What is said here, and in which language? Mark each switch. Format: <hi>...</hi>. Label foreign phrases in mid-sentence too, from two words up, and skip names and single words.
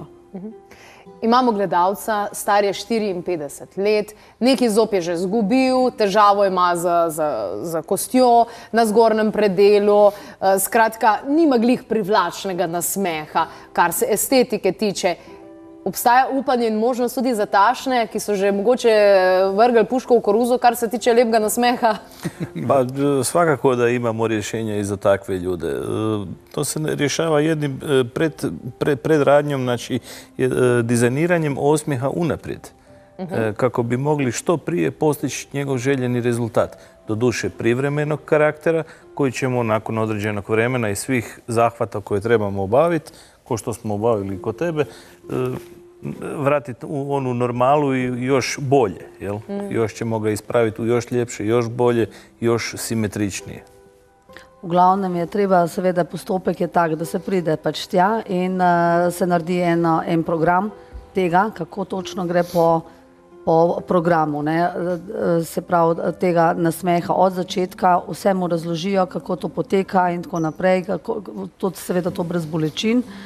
<sl>Imamo gledalca, star je 54 let, neki zob je že zgubil, težavo ima z kostjo na zgornjem predelu, skratka, nima glih privlačnega nasmeha, kar se estetike tiče. Obstaja upanje in možnost tudi za tašne, ki so že mogoče vrgli puško v koruzo, kar se tiče lepega nasmeha?</sl> <hr>Pa svakako da imamo rješenja i za takve ljude. To se rješava jednim predradnjom, znači dizajniranjem osmijeha unaprijed, kako bi mogli što prije postići njegov željeni rezultat. Doduše privremenog karaktera, koji ćemo nakon određenog vremena i svih zahvata koje trebamo obaviti, ko što smo obavili kod tebe, vratiti u onu normalu i još bolje. Još ćemo ga ispraviti u još ljepše, još bolje, još simetričnije.</hr> <sl>Uglavnem je treba, seveda postopek je tak, da se pride pač tja in se naredi en program tega, kako točno gre po programu, se pravi tega nasmeha od začetka, vse mu razložijo, kako to poteka in tako naprej, tudi seveda to brez bolečin.</sl>